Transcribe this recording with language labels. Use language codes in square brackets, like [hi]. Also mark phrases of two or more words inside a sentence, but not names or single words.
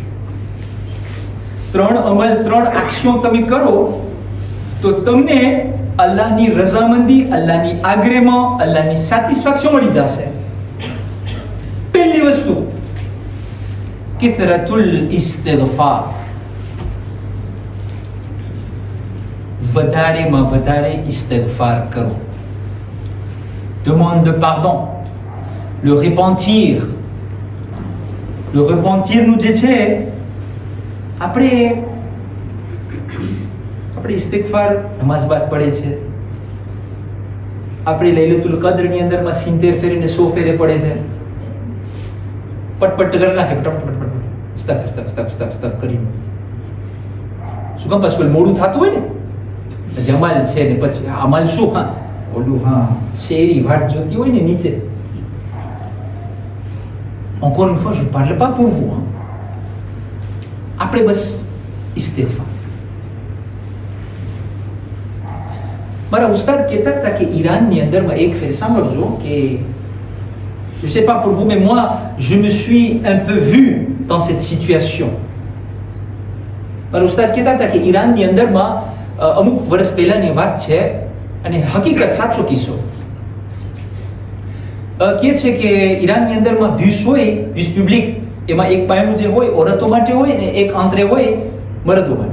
[gu] 3 અમલ, 3 એક્શન તમે કરો તો તમને અલ્લાહની રઝામંદી, અલ્લાહની આગ્રેમાં, અલ્લાહની સેટિસ્ફેક્શન મળી જશે. પહેલી વસ્તુ, [ar] كثرة الاستغفار. [gu] વધારેમાં વધારે ઇસ્તિગફાર કરો. [fr] Demande de pardon. Le repentir. Le repentir nous [gu] જે છે, આપણે ઇસ્તિગફાર નમાઝ બાદ પડે છે. આપણે લૈલતુલ કદ્રની અંદરમાં 70 ફેરીને 100 ફેરે પડે છે. પટપટ કરી નાખે, સ્તક કરીને. શું કામ? પછી મોડું થતું હોય ને, જમાલ છે ને પછી અમલ શું? હા, ઓલું શેરી વાટ જોતી હોય ને નીચે. [fr] Encore une fois, je ne parle pas pour vous. Après, bas, istighfar. [gu] મારા ઉસ્તાદ કહેતા હતા કે ઈરાનની અંદરમાં એક ફેર સાંભળજો કે [fr] je sais pas pour vous mais moi je me suis un peu vu dans cette situation. [gu] મારા ઉસ્તાદ કહેતા હતા કે ઈરાનની અંદરમાં અમુક વર્ષ પહેલાની વાત છે અને હકીકત સાચો કિસ્સો કહે છે કે ઈરાનની અંદરમાં બસ હોય, બસ પબ્લિક, એમાં એક પાયણું જે હોય ઓરતો માટે હોય ને એક આંતરે હોય મર્દો માટે.